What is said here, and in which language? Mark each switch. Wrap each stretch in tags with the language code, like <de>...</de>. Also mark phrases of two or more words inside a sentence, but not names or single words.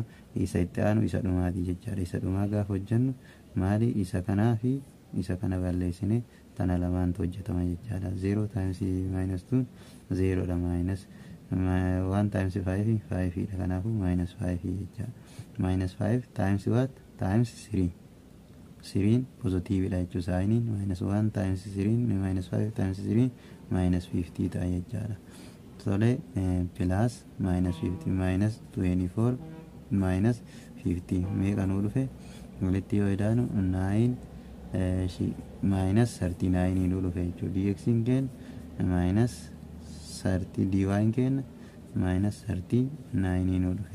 <om>Isa itti aanu isa dhumaati jechaadha. Isa dhumaa gaafa hojjannu maali isa kanaa fi isa kana balleessine tana lamaantu hojjetama jechaadha.</om> <en>0 times minus 2 0 dha, minus 1 times 5 5 dha.</en> <om>Kanaafuu minus 5 jechaadha.</om> <en>Minus 5 times what? Times 3.</en> <om>3 positiividha jechuudha. Saayiniin</om> <en>minus 1 times 3 minus 5 times 3 minus 50</en> <om>ta'a jechaadha. Tole</om> <en>plus minus 50 minus 24 minus 50</en> <om>meeqa nu dhufe walitti yoo idaanu 9 minus 39 nu dhufe jechuudha. dx keenya minus 30 dy keenya minus 39 nu dhufe.</om>